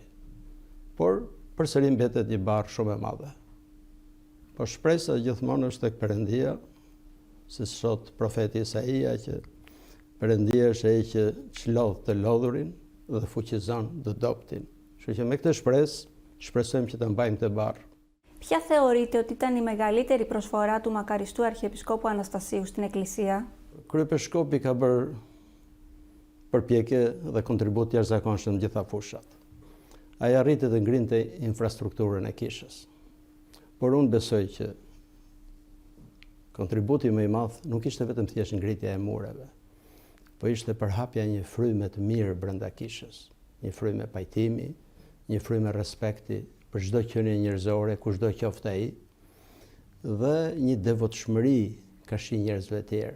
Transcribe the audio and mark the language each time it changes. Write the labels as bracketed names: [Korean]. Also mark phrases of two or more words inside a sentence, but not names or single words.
[Albanian] Por përsëri mbetet një barë shumë e madhe. Po shpresa gjithmonë është tek Perëndia, si thot profeti Isaia, që Perëndia është ai që çlodh të lodhurin dhe fuqizon të dobtin. Kështu që me këtë shpresë, shpresojmë që të mbajmë të barë. [Greek] Ποια θεωρείτε ότι ήταν η μεγαλύτερη προσφορά του μακαριστού Αρχιεπισκόπου Αναστασίου στην Εκκλησία? [Albanian] Kryepiskopi ka bërë përpjekje dhe kontribut jashtëzakonshëm në gjitha fushat. Ai arriti të ngrinte infrastrukturën e kishës. Por unë besoj që kontributi më i madh nuk ishte vetëm thjesht ngritja e mureve, po ishte përhapja një fryme të mirë brenda kishës, një fryme pajtimi, një fryme respekti për çdo qenie njerëzore, kushdo qoftë ai, dhe një devotshmëri kashi njerëzve të tjerë.